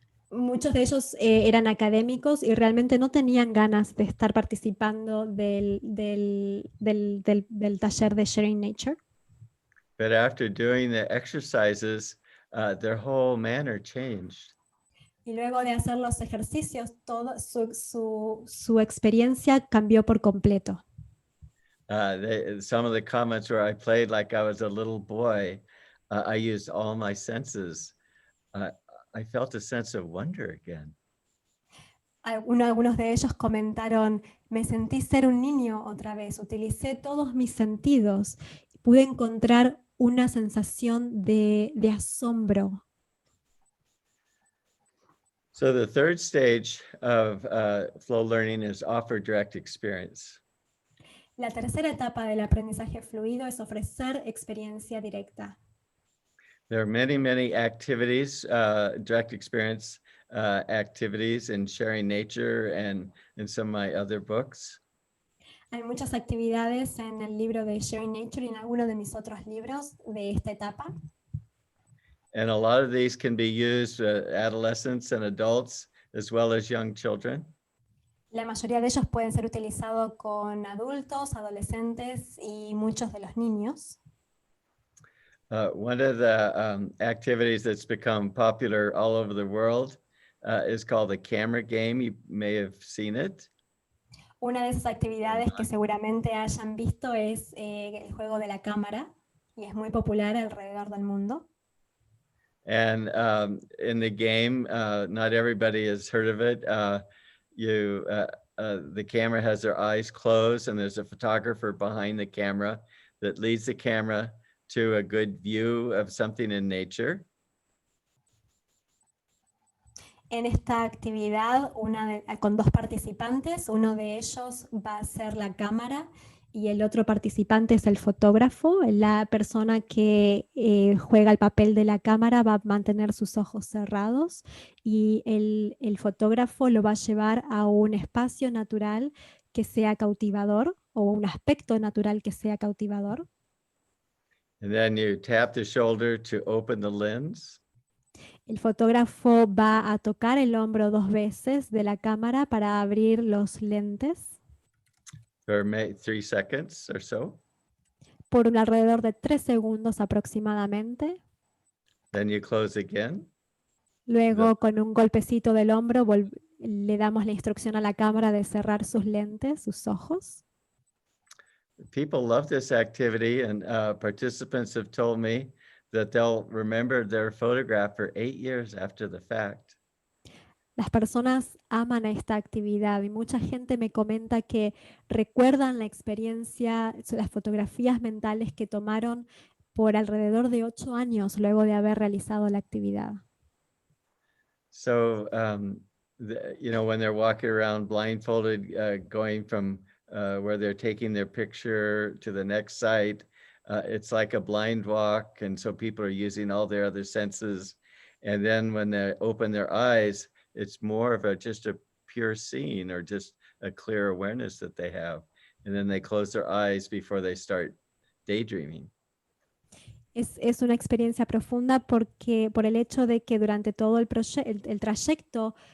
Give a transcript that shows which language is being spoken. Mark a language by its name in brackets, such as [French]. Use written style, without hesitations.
[Spanish] Muchos de ellos eran académicos y realmente no tenían ganas de estar participando del taller de Sharing Nature. [English] But after doing the exercises, their whole manner changed. [Spanish] Y luego de hacer los ejercicios, toda su experiencia cambió por completo. [English] Some of the comments where I played like I was a little boy, I used all my senses. I felt a sense of wonder again. [Spanish] Algunos de ellos comentaron, me sentí ser un niño otra vez, utilicé todos mis sentidos, pude encontrar una sensación de asombro. [English] So the third stage of flow learning is offer direct experience. [Spanish] La tercera etapa del aprendizaje fluido es ofrecer experiencia directa. [English] There are many, many activities, direct experience activities in Sharing Nature and in some of my other books. [Spanish] Hay muchas actividades en el libro de Sharing Nature y en algunos de mis otros libros de esta etapa. [English] And a lot of these can be used adolescents and adults as well as young children. [Spanish] La mayoría de ellos pueden ser utilizados con adultos, adolescentes y muchos de los niños. [English] One of the activities that's become popular all over the world is called the camera game. You may have seen it. [Spanish] Una de esas actividades que seguramente hayan visto es el juego de la cámara y es muy popular alrededor del mundo. [English] And in the game, not everybody has heard of it. The camera has their eyes closed and there's a photographer behind the camera that leads the camera to a good view of something in nature. [Spanish] En esta actividad, con dos participantes, uno de ellos va a ser la cámara y el otro participante es el fotógrafo. La persona que juega el papel de la cámara va a mantener sus ojos cerrados y el fotógrafo lo va a llevar a un espacio natural que sea cautivador o un aspecto natural que sea cautivador. [English] And then you tap the shoulder to open the lens. [Spanish] El fotógrafo va a tocar el hombro 2 veces de la cámara para abrir los lentes. [English] For 3 seconds or so. [Spanish] Por alrededor de 3 segundos aproximadamente. [English] Then you close again. [Spanish] Luego, con un golpecito del hombro, le damos la instrucción a la cámara de cerrar sus lentes, sus ojos. [English] People love this activity, and participants have told me that they'll remember their photograph for 8 years after the fact. [Spanish] Las personas aman esta actividad y mucha gente me comenta que recuerdan la experiencia, las fotografías mentales que tomaron por alrededor de 8 años luego de haber realizado la actividad. [English] So, when they're walking around blindfolded, going from where they're taking their picture to the next site, it's like a blind walk. And so people are using all their other senses. And then when they open their eyes, it's more of just a pure seeing or just a clear awareness that they have. And then they close their eyes before they start daydreaming. [Spanish] Es una experiencia profunda porque por el hecho de que durante todo el trayecto